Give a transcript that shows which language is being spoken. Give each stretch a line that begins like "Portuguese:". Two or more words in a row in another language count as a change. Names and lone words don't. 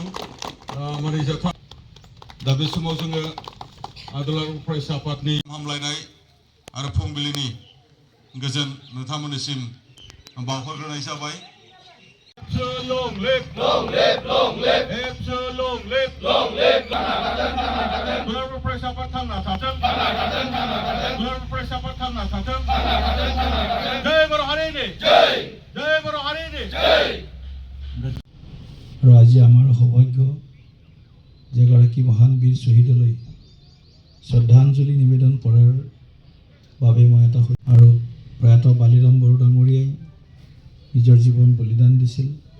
Bodo: माने जोबथा दा बे समाव जोङो दुलाराय फरायसा आफादनि हामलायनाय आरो फुंबिलिनि गोजोन नोंथांमोननिसिम बावहरग्रोनाय जाबाय।
English: Long live, long live, long live. Long live, long live.
Bodo: दुलाराय फरायसा आफाद थांना थाथों। दुलाराय फरायसा आफाद थांना थाथों। जय बर' हारिनि जय, जय बर' हारिनि जय।
Assamese: আৰু আজি আমাৰ সৌভাগ্য যেগৰাকী মহান বীৰ শ্বহীদলৈ শ্ৰদ্ধাঞ্জলি নিবেদন কৰাৰ বাবে মই এটা আৰু প্ৰয়াত বালিৰাম বড়ো ডাঙৰীয়াই নিজৰ জীৱন বলিদান দিছিল।